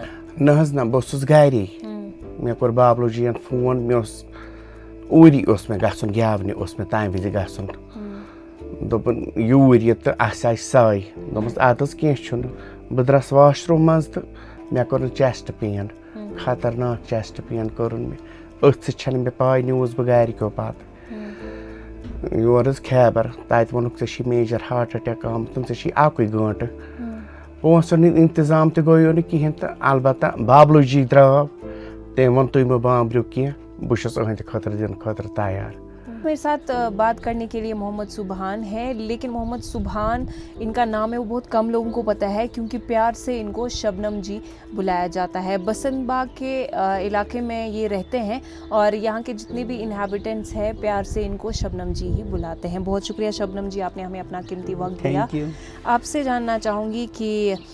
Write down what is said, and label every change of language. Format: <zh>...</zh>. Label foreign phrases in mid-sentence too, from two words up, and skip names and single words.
<ks>نہ حظ نہ بہٕ اوسُس گَرے مےٚ کوٚر بابلوٗ جِیَن فون مےٚ اوس اوٗری اوس مےٚ گژھُن گٮ۪ونہِ اوس مےٚ تَمہِ وِزِ گژھُن دوٚپُن یوٗرۍ یہِ تہٕ اَسہِ آسہِ سَے دوٚپمَس اَدٕ حظ کینٛہہ چھُنہٕ بہٕ درٛاس واشروٗم منٛز تہٕ مےٚ کوٚرُن</ks> <en>chest pain</en> <ks>خطرناک</ks> <en>chest pain</en> <ks>کوٚرُن مےٚ أتھۍ سۭتۍ چھَنہٕ مےٚ پاے نِوٕز بہٕ گَرِکیو پَتہٕ یور حظ خیبر تَتہِ ووٚنُکھ ژےٚ چھی</ks> <en>major heart attack</en> <ks>آمُت ژےٚ چھی اَکُے گٲنٛٹہٕ پونٛسَن ہُنٛد اِنتظام تہِ گوٚو نہٕ کِہیٖنۍ تہٕ البتہ بابلوٗ جی درٛاو تٔمۍ ووٚن تُہۍ مہٕ بامبرِو کینٛہہ بہٕ چھُس أہٕنٛدِ خٲطرٕ دِنہٕ خٲطرٕ تیار</ks> <ur>میرے ساتھ بات کرنے کے لیے محمد سبحان ہے لیکن محمد سبحان ان کا نام ہے وہ بہت کم لوگوں کو پتہ ہے کیونکہ پیار سے ان کو شبنم جی بلایا جاتا ہے بسنت باغ کے علاقے میں یہ رہتے ہیں اور یہاں کے جتنے بھی انہیبیٹنٹس ہیں پیار سے ان کو شبنم جی ہی بلاتے ہیں بہت شکریہ شبنم جی آپ نے ہمیں اپنا قیمتی وقت دیا آپ سے جاننا چاہوں گی کہ</ur>